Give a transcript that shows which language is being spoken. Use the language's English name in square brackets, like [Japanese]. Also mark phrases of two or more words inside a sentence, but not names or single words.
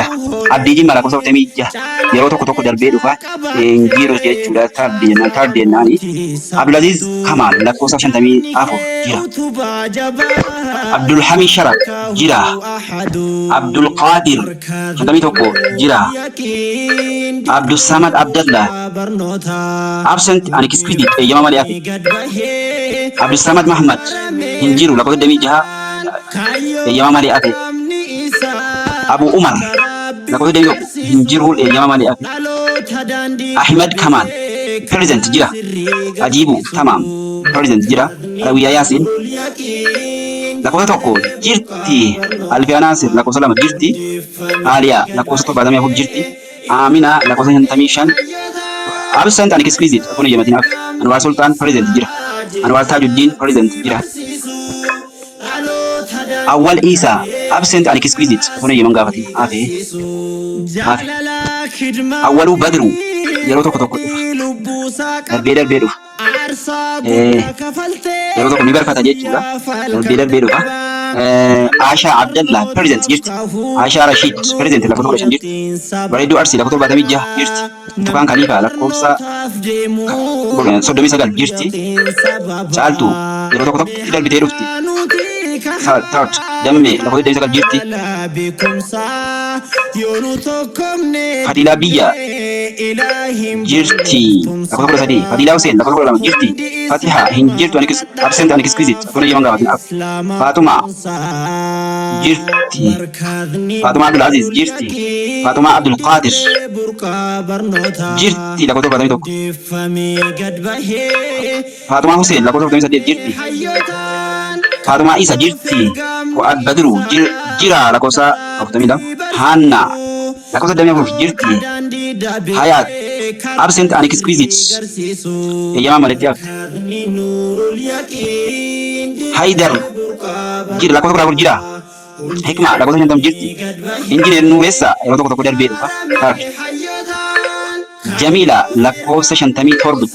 [Oromo] Abdii Jimmaa lakkoofsa 46 yeroo tokko darbee dhufa Ngiro jechuudha third jennaani. Abdulaziz Kamal lakkoofsa 54 jira. Abdul Hamid Sharaf jira. Abdul Qadir 51 jira. Abdul Samad Abdallah [English] absent and excluded [Oromo] eeyyama malee hafe. Abdul Samad Muhammad Hinjiru lakkoofsa 26 eeyyama malee hafe. Abu Umar lakkoofsa 21 Hinjiru eeyyama malee hafe. Ahmed Kamal present jira. Ajibu Tamam present jira. Rawiya Yasin lakkoofsa 1 jirti. Alfiya Nasir lakkoofsa 2 jirti. Aliya lakkoofsa 74 jirti. Amina lakkoofsa 55 [English] absent and excluded [Oromo] kun eeyyamatiin hafe. Anwar Sultan present jira. Anwar Tajuddin present jira. Awwal Isa [English] absent and excluded [Oromo] kun eeyyaman gaafatiin hafe. Awwalu Badru yeroo tokko dhufa. Darbee dhufa. Yeroo tokko ni barfata jechuudha. Darbee dhufa. Asha Abdallah present jirti. Asha Rashid present lakkoofsa 15 jirti. Bareedduu Arsi lakkoofsa 76 jirti. Tukaan Khalifa lakkoofsa 39 jirti. Caaltuu yeroo tokko darbitee dhufti. Third Dammee lakkoofsa 29 jirti. Fadila Biyya jirti. Lakkoofsa 13. Fadila Hussein lakkoofsa 12 jirti. Fatiha hin jirtu [English] absent and exquisite [Oromo] kun eeyyaman gaafatiin. Fatuma jirti. Fatuma Abdul Aziz jirti. Fatuma Abdul Qadir jirti lakkoofsa 41. Fatuma Hussein lakkoofsa 48 jirti. Fatuma Isa jirti. Fuad Badru jira lakkoofsa 42. Hanna lakkoofsa 24 jirti. Hayat [English] absent and exquisite [Oromo] eeyyama malee hafte. Haidar jira lakkoofsa 14 jira. Hikma lakkoofsa 50 jirti. Injineer Nuuressa yeroo tokko darbee dhufa. Jamila lakkoofsa 57 jirti.